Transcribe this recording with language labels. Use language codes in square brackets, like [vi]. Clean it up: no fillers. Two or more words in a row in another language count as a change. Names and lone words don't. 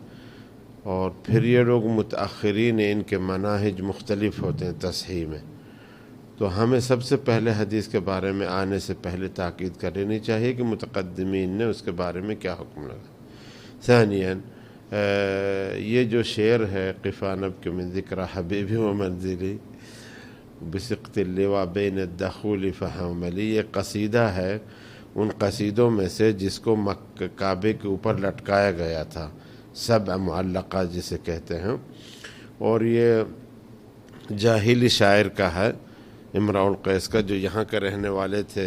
[ur] اور پھر یہ لوگ متاخرین، ان کے مناہج مختلف ہوتے ہیں تصحیح میں، تو ہمیں سب سے پہلے حدیث کے بارے میں آنے سے پہلے تاکید کر لینی چاہیے کہ متقدمین نے اس کے بارے میں کیا حکم لگا۔ ثانیاً یہ جو شعر ہے [ar] قفا نبک من ذکر حبیبی و منزلی بسقط اللواء بین الدخول فحملی، [ur] یہ قصیدہ ہے ان قصیدوں میں سے جس کو کعبے کے اوپر لٹکایا گیا تھا، سبع معلقہ جسے کہتے ہیں، اور یہ جاہلی شاعر کا ہے، امراء القیس کا، جو یہاں کے رہنے والے تھے۔